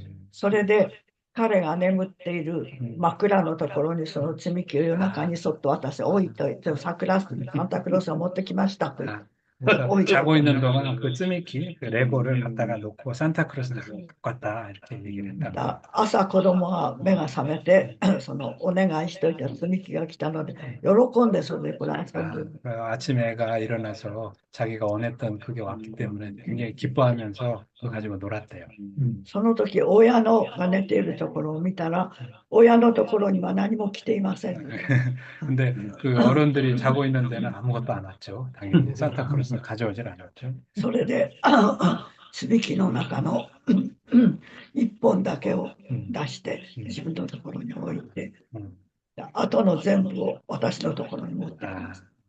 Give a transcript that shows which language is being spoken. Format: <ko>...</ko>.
<ja>それで彼が眠っている枕のところにその積み木を夜中にそっと私置いといてサンタクロースを持ってきましたと。</ja> <ko>자고 있는 동안 그 쯔미키, 그 레고를 갖다가 놓고 산타크로스를 갖고 왔다 이렇게 얘기를 했다.</ko> <ja>朝子供は目が覚めてそのお願いしといた積み木が来たので喜んでそれでこれ遊んで。</ja> <ko>아침에 애가 일어나서 자기가 원했던 그게 왔기 때문에 굉장히 기뻐하면서 그거 가지고 놀았대요.</ko> <ja>その時親のが寝ているところを見たら親のところには何も来ていません。</ja> <ko>근데 그 어른들이 자고 있는 데는 아무것도 안 왔죠. 당연히 산타크로스 가져오질 않았죠.</ko> <ja>それで積み木の中の一本だけを出して自分のところに置いて、あとの全部を私のところに持ってきます。</ja>